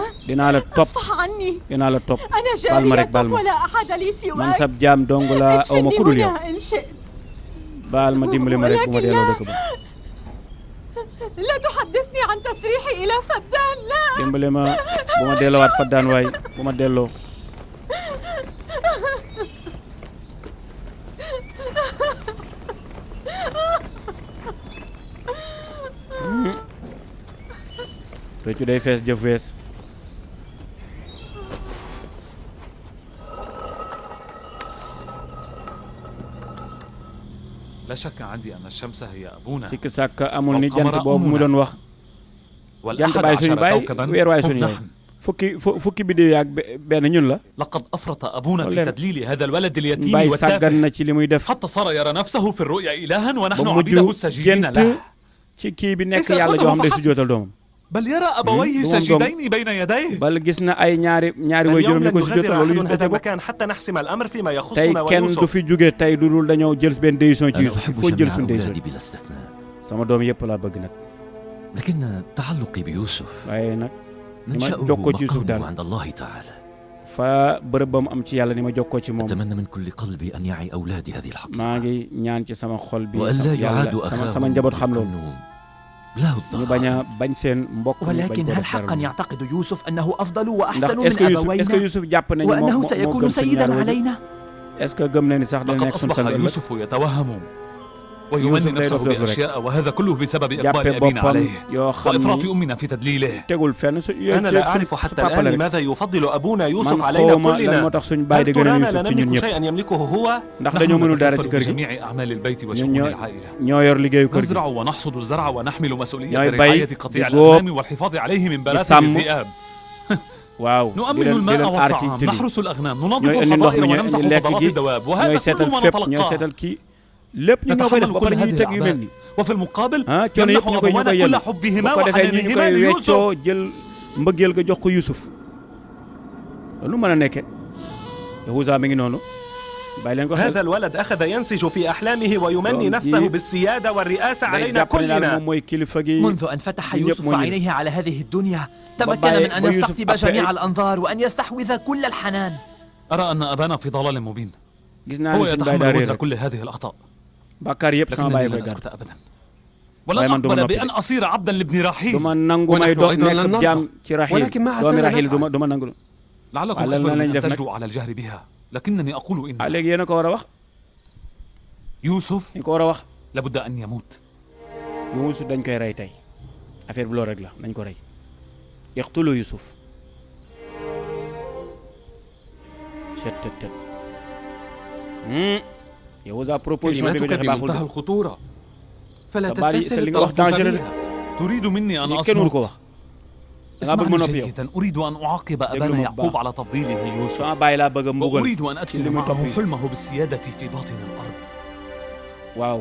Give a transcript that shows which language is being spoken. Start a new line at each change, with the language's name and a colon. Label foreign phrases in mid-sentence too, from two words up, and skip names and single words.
Arabic: اصفح عني، أنا جارية ولا أحد لي سواك. ادفني هنا إن شئت، ولكن لا تحدثني عن تسريحي إلى فدان. لا
Wolof: réccu day fees jëf wees.
Arabic: لا شك عندي أن الشمس هي أبونا.
Wolof: sikk sàkk amul ni jant boobu mu doon wax. jant baay suñu baay weer waay suñu yaay. fukki biddew yaak benn ñun la.
Arabic: لقد أفرط أبونا في تدليل هذا الولد اليتيم والتافه حتى صار يرى نفسه في الرؤيا إلها ونحن عبيده الساجدين له.
Wolof: ci kii bi nekk yàlla joo xam day sujjóotal doomam.
Arabic: بل يرى أبويه ساجدين بين يديه.
Wolof: bal gis na ay ñaari wajuram ñu ko sujjóotal loolu yu
Arabic: هذا المكان حتى نحسم الأمر فيما يخصنا ويوسف.
Wolof: tey kenn du fi jóge tey du dul dañoo jël benn décision ci Yuusuf.
French: il faut
Wolof: jël suñu décision. sama doom yëpp laa bëgg nag.
Arabic: لكن تعلقي بيوسف
Wolof: waaye nag ni ma jokkoo ci Yuusuf daal
Arabic: عند الله تعالى.
Wolof: fa bërëb ba mu am ci yàlla ni ma jokkoo ci moom.
Arabic: أتمنى من كل قلبي أن يعي أولادي هذه الحقيقة.
Wolof: maa ngi ñaan ci sama xol bi yàlla sama njaboot xam loolu. ñu bañ a bañ seen mbokk.
Arabic: ولكن هل حقا يعتقد يوسف أنه أفضل وأحسن من أبوينا؟
French: est-ce que
Wolof: Yuusuf jàpp nañu
Arabic: وأنه سيكون سيدا علينا؟
French: est-ce que
Wolof: gëm na ni sax dana nekk suñu sang.
Arabic: لقد أصبح يوسف يتوهم ويمني نفسه بأشياء وهذا كله بسبب إقبال أبينا عليه وإفراط أمنا في تدليله. أنا لا أعرف حتى الآن لماذا يفضل أبونا يوسف علينا كلنا. هل ترانا لا نملك شيئا يملكه هو؟ نحن نتكفل بجميع أعمال البيت وشؤون العائلة. نزرع ونحصد الزرع ونحمل مسؤولية رعاية قطيع الأغنام والحفاظ عليه من بلاثم الذئاب. نؤمن الماء والطعام، نحرس الأغنام، ننظف الحظائر ونمسح فضلات الدواب، وهذا كل ما نتلقاه.
Wolof: lépp ñu ñoo koy def ba pare ñuy teg yu mel nii.
Arabic: وفي المقابل
Wolof: coono yëpp ñu koy
Arabic: كل حبهما وحنانهما ليوسف.
Wolof: jël mbëggeel ga jox ko Yuusuf lu mën a nekke. Yahuza mi ngi noonu. bàyyi leen ko xel.
Arabic: هذا الولد أخذ ينسج في أحلامه ويمني نفسه بالسيادة والرئاسة علينا كلنا. منذ أن فتح يوسف عينيه على هذه الدنيا تمكن من أن يستقطب جميع الأنظار وأن يستحوذ كل الحنان. أرى أن أبانا في ضلال مبين. هو يتحمل وزر كل هذه الأخطاء. لكنني لن أسكت أبدا ولن أقبل بأن أصير عبدا لابن رحيل. ولكن مع سنة لعلكم أجبروا أن تجرؤوا على الجهر بها، لكنني أقول إن يوسف لابد أن يموت.
Wolof: يوسف dañ koy rey tey affaire bi loolu rek la nañ ko rey.
Arabic: يقتلوا يوسف. يهوذا بروبوزيشن كلماتك بمنتهى الخطورة، فلا تستسهل التلفظ بها. تريد مني أن أصمت؟ اسمعني جيدا، أريد أن أعاقب أبانا يعقوب على تفضيله يوسف، وأريد أن أدخل معه حلمه بالسيادة في باطن الأرض.